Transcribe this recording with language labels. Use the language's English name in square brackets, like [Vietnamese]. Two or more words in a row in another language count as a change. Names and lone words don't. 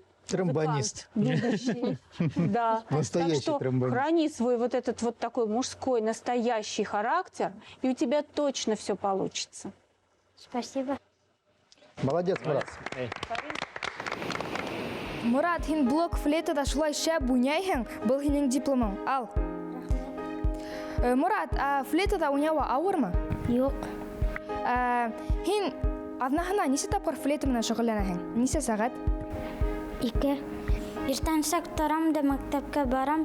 [Russian] Тромбонист. будущий. Да. Настоящий Так что тромбонист. храни свой вот этот вот такой мужской настоящий характер, и у тебя точно все получится. Спасибо. Молодец, Мурат. Мурат, [Bashkir] һин блок флейтада шулай шәп уйнайһың, был һинең дипломың. Ал. Мурат, флейтада уйнауы авырмы? Юк. Һин аҙнаһына нисә тапҡыр флейта менән шөғөлләнәһең? Нисә сәғәт? 2. Иртәнсәк торам да мәктәпкә барам.